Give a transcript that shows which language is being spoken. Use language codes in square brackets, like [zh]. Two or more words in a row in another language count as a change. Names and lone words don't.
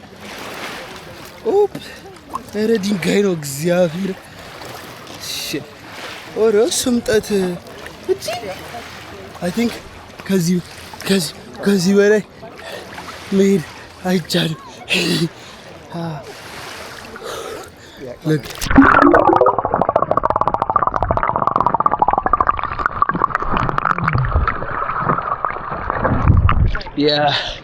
[am] oops ኧረ ድንጋይ ነው እግዚአብሔር shit ኦሮ ስምጠት እቺ [en] I think [am] ከዚህ በላይ መሄድ አይቻልም [en] look yeah